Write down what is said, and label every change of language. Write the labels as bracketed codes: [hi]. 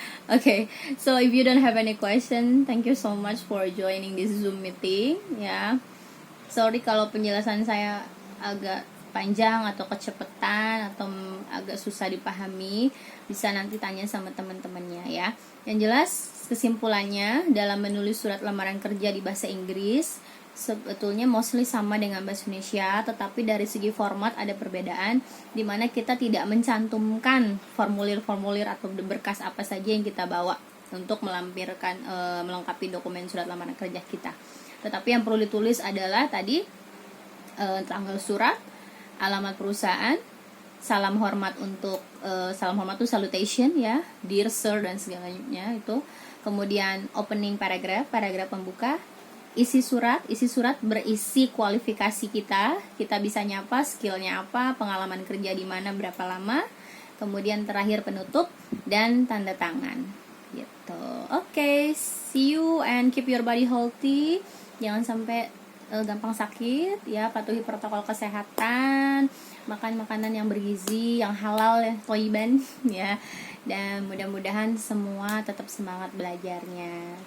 [en] Okay, so if you don't have any question, thank you so much for joining this Zoom meeting ya. [id] Sorry kalau penjelasan saya agak panjang atau kecepatan atau agak susah dipahami, bisa nanti tanya sama teman-temannya ya. Yang jelas kesimpulannya, dalam menulis surat lamaran kerja di bahasa Inggris sebetulnya mostly sama dengan bahasa Indonesia, tetapi dari segi format ada perbedaan, di mana kita tidak mencantumkan formulir-formulir atau berkas apa saja yang kita bawa untuk melampirkan melengkapi dokumen surat lamaran kerja kita. Tetapi yang perlu ditulis adalah tadi tanggal surat, alamat perusahaan, salam hormat untuk salam hormat itu salutation ya, [en] dear sir [id] dan segalanya itu. Kemudian opening paragraph pembuka, isi surat berisi kualifikasi kita bisa nyapa, skillnya apa, pengalaman kerja di mana, berapa lama. Kemudian terakhir penutup dan tanda tangan gitu. [en] Oke, see you and keep your body healthy. [id] Jangan sampai gampang sakit ya, patuhi protokol kesehatan, makan makanan yang bergizi, yang halal ya, toiban ya, dan mudah-mudahan semua tetap semangat belajarnya.